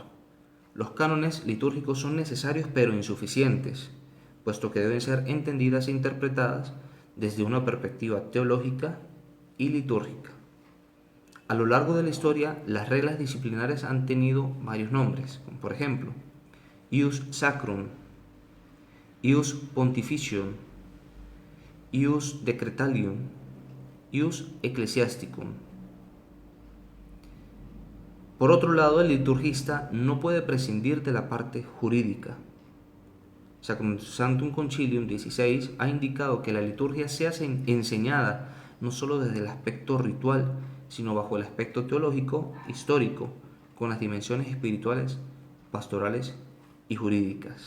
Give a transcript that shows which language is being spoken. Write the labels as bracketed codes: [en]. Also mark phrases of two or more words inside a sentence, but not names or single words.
[es] Los cánones litúrgicos son necesarios pero insuficientes, puesto que deben ser entendidas e interpretadas desde una perspectiva teológica y litúrgica. A lo largo de la historia, las reglas disciplinarias han tenido varios nombres, como por ejemplo, [la] ius sacrum, ius pontificium, ius decretalium, ius ecclesiasticum. [es] Por otro lado, el liturgista no puede prescindir de la parte jurídica. Sacrosanctum Concilium 16 ha indicado que la liturgia sea enseñada no solo desde el aspecto ritual, sino bajo el aspecto teológico, histórico, con las dimensiones espirituales, pastorales y jurídicas.